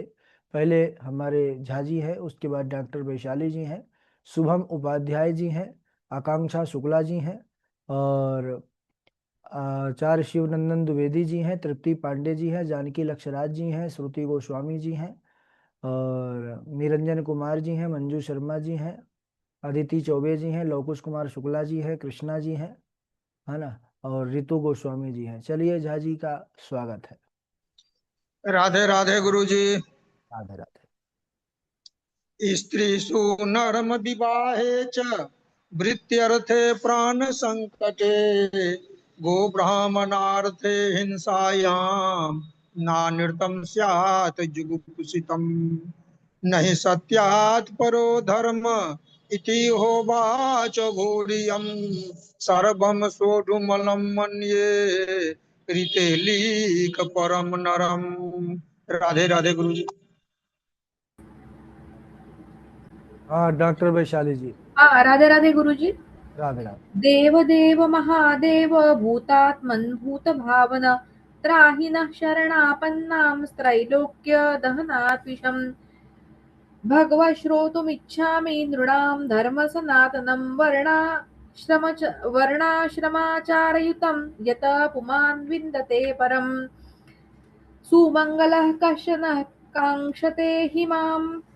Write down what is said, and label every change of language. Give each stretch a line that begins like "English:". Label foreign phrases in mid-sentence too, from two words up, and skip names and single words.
Hindi: पहले हमारे झा जी हैं, उसके बाद डॉक्टर वैशाली जी हैं, शुभम उपाध्याय जी हैं, आकांक्षा शुक्ला जी हैं, और आचार्य शिवनंदन द्विवेदी जी हैं, तृप्ति पांडे जी हैं, जानकी लक्षराज जी हैं, श्रुति गोस्वामी जी हैं, और निरंजन कुमार जी हैं, मंजू शर्मा जी हैं, अदिति चौबे जी हैं, लवकुश कुमार शुक्ला जी हैं, कृष्णा जी हैं, है ना, और रितु गोस्वामी जी हैं। चलिए झा जी का स्वागत है। राधे राधे गुरु जी। राधे राधे।
Sanskrit: स्त्रीषु नरम विवाहे च भृत्यर्थे प्राण संकटे गो ब्राह्मणार्थे हिंसायां नानृतं स्यात् जुगुप्सितम् नहि सत्यात् परो धर्म इति होवाच घोरियं सर्वं सोढुमलं मन्ये ऋते लीक परम नरम।
Hindi: राधे राधे गुरु जी। हाँ डॉक्टर वैशाली जी। हाँ, राधे राधे गुरुजी। राधे राधे।
Sanskrit: देव देव महादेव भूतात्मन् भूतभावन त्राहि नः शरणापन्नां त्रैलोक्य दहनात् विषम् भगवः श्रोतुमिच्छामि नृणां धर्म सनातनं वर्णाश्रमाचारयुतं यतः पुमान् विन्दते परम् सुमङ्गलः कश्चन काङ्क्षते हि माम्